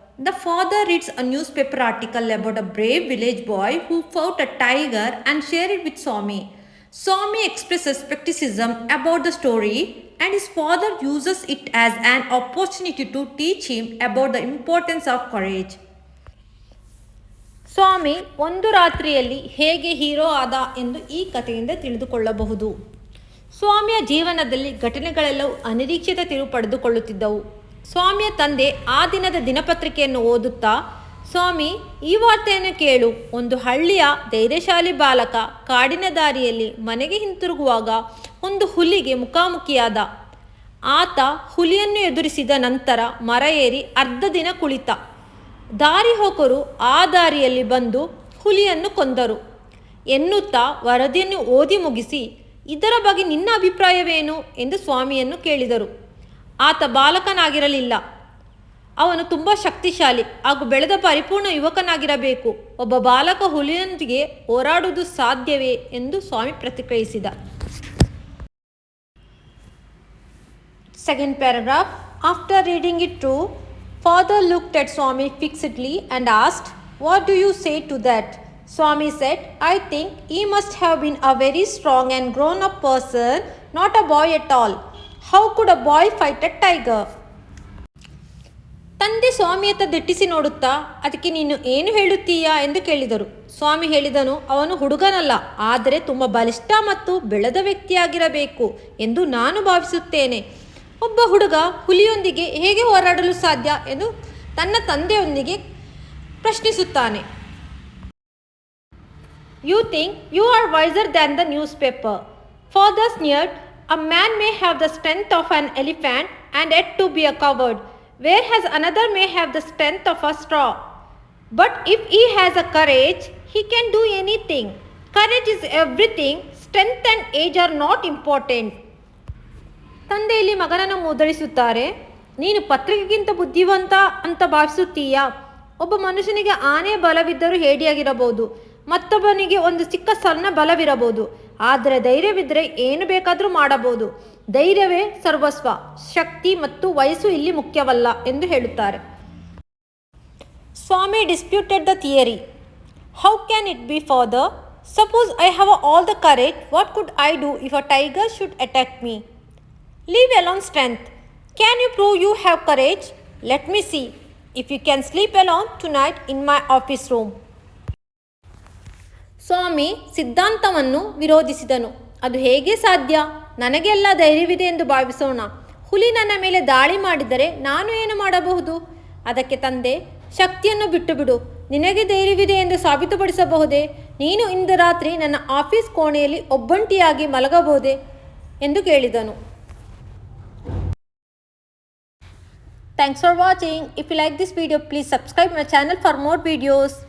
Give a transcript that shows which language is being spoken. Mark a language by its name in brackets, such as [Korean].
[English] The father reads a newspaper article about a brave village boy who fought a tiger and shared it with Swami. Swami expresses skepticism about the story and his father uses it as an opportunity to teach him about the importance of courage. [Kannada] ಸ್ವಾಮಿ ಒಂದು ರಾತ್ರಿಯಲ್ಲಿ ಹೇಗೆ hero ಆದ ಎಂದು ಈ ಕಥೆಯಿಂದ ತಿಳಿದುಕೊಳ್ಳಬಹುದು. ಸ್ವಾಮಿಯ ಜೀವನದಲ್ಲಿ ಘಟನೆಗಳೆಲ್ಲವೂ ಅನಿರೀಕ್ಷಿತ ತಿರುವು ಪಡೆದುಕೊಳ್ಳುತ್ತಿದ್ದವು. ಸ್ವಾಮಿಯ ತಂದೆ ಆ ದಿನದ ದಿನಪತ್ರಿಕೆಯನ್ನು ಓದುತ್ತಾ, ಸ್ವಾಮಿ, ಈ ವಾರ್ತೆಯನ್ನು ಕೇಳು. ಒಂದು ಹಳ್ಳಿಯ ಧೈರ್ಯಶಾಲಿ ಬಾಲಕ ಕಾಡಿನ ದಾರಿಯಲ್ಲಿ ಮನೆಗೆ ಹಿಂತಿರುಗುವಾಗ ಒಂದು ಹುಲಿಗೆ ಮುಖಾಮುಖಿಯಾದ. ಆತ ಹುಲಿಯನ್ನು ಎದುರಿಸಿದ ನಂತರ ಮರ ಏರಿ ಅರ್ಧ ದಿನ ಕುಳಿತ. ದಾರಿ ಹೋಕರು ಆ ದಾರಿಯಲ್ಲಿ ಬಂದು ಹುಲಿಯನ್ನು ಕೊಂದರು ಎನ್ನುತ್ತಾ ವರದಿಯನ್ನು ಓದಿ ಮುಗಿಸಿ, ಇದರ ಬಗ್ಗೆ ನಿನ್ನ ಅಭಿಪ್ರಾಯವೇನು ಎಂದು ಸ್ವಾಮಿಯನ್ನು ಕೇಳಿದರು. ಆತ ಬಾಲಕನಾಗಿರಲಿಲ್ಲ. ಅವನು ತುಂಬ ಶಕ್ತಿಶಾಲಿ ಹಾಗೂ ಬೆಳೆದ ಪರಿಪೂರ್ಣ ಯುವಕನಾಗಿರಬೇಕು. ಒಬ್ಬ ಬಾಲಕ ಹುಲಿಯೊಂದಿಗೆ ಹೋರಾಡುವುದು ಸಾಧ್ಯವೇ ಎಂದು ಸ್ವಾಮಿ ಪ್ರತಿಕ್ರಿಯಿಸಿದ. [English] Second paragraph. After reading it through, Father looked at Swami fixedly and asked, What do you say to that? Swami said, I think he must have been a very strong and grown-up person, not a boy at all. How could a boy fight a tiger? [Kannada] ತಂದೆ ಸ್ವಾಮಿಯತ್ತ ದಿಟ್ಟಿಸಿ ನೋಡುತ್ತಾ, ಅದಕ್ಕೆ ನೀನು ಏನು ಹೇಳುತ್ತೀಯಾ ಎಂದು ಕೇಳಿದರು. ಸ್ವಾಮಿ ಹೇಳಿದನು, ಅವನು ಹುಡುಗನಲ್ಲ, ಆದರೆ ತುಂಬ ಬಲಿಷ್ಠ ಮತ್ತು ಬೆಳೆದ ವ್ಯಕ್ತಿಯಾಗಿರಬೇಕು ಎಂದು ನಾನು ಭಾವಿಸುತ್ತೇನೆ. ಒಬ್ಬ ಹುಡುಗ ಹುಲಿಯೊಂದಿಗೆ ಹೇಗೆ ಹೋರಾಡಲು ಸಾಧ್ಯ ಎಂದು ತನ್ನ ತಂದೆಯೊಂದಿಗೆ ಪ್ರಶ್ನಿಸುತ್ತಾನೆ. [English] You think you are wiser than the newspaper. Father sneered, A man may have the strength of an elephant and yet to be a coward, whereas another may have the strength of a straw. But if he has a courage, he can do anything. Courage is everything. Strength and age are not important. [Kannada] ತಂದೆಯಲ್ಲಿ ಮಗನನ್ನು ಮುದ್ರಿಸುತ್ತಾರೆ. ನೀನು ಪತ್ರಿಕೆಗಿಂತ ಬುದ್ಧಿವಂತ ಅಂತ ಭಾವಿಸುತ್ತೀಯಾ? ಒಬ್ಬ ಮನುಷ್ಯನಿಗೆ ಆನೆ ಬಲವಿದ್ದರೂ ಹೇಡಿಯಾಗಿರಬಹುದು, ಮತ್ತೊಬ್ಬನಿಗೆ ಒಂದು ಚಿಕ್ಕ ಸಣ್ಣ ಬಲವಿರಬಹುದು. ಆದರೆ ಧೈರ್ಯವಿದ್ದರೆ ಏನು ಬೇಕಾದರೂ ಮಾಡಬಹುದು. ಧೈರ್ಯವೇ ಸರ್ವಸ್ವ. ಶಕ್ತಿ ಮತ್ತು ವಯಸ್ಸು ಇಲ್ಲಿ ಮುಖ್ಯವಲ್ಲ ಎಂದು ಹೇಳುತ್ತಾರೆ. ಸ್ವಾಮಿ [English] Disputed the theory. How can it be father? Suppose I have all the courage, what could I do if a tiger should attack me? Leave alone strength. Can you prove you have courage? Let me see if you can sleep alone tonight in my office room. [Kannada] ಸ್ವಾಮಿ ಸಿದ್ಧಾಂತವನ್ನು ವಿರೋಧಿಸಿದನು. ಅದು ಹೇಗೆ ಸಾಧ್ಯ? ನನಗೆಲ್ಲ ಧೈರ್ಯವಿದೆ ಎಂದು ಭಾವಿಸೋಣ. ಹುಲಿ ನನ್ನ ಮೇಲೆ ದಾಳಿ ಮಾಡಿದರೆ ನಾನು ಏನು ಮಾಡಬಹುದು? ಅದಕ್ಕೆ ತಂದೆ, ಶಕ್ತಿಯನ್ನು ಬಿಟ್ಟು ಬಿಡು. ನಿನಗೆ ಧೈರ್ಯವಿದೆ ಎಂದು ಸಾಬೀತುಪಡಿಸಬಹುದೇ? ನೀನು ಇಂದು ರಾತ್ರಿ ನನ್ನ ಆಫೀಸ್ ಕೋಣೆಯಲ್ಲಿ ಒಬ್ಬಂಟಿಯಾಗಿ ಮಲಗಬಹುದೇ ಎಂದು ಕೇಳಿದನು. [English] Thanks for watching. If you like this video, please subscribe my channel for more videos.